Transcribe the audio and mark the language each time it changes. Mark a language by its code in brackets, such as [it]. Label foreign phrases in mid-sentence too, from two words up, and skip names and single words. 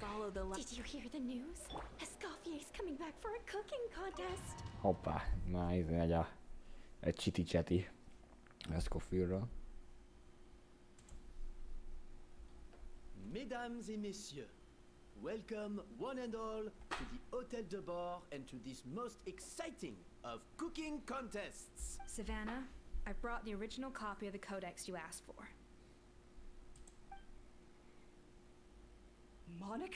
[en] Did you hear the news? Escoffier's coming back for a cooking contest. [hu] Hoppá, már ez megy egy csiti-cseti Escoffierről. [fr] Mesdames et messieurs, [en] welcome one and all to the Hôtel de Bord and to this most exciting of cooking contests. Savannah, I brought the original copy of the codex you asked for. Monica?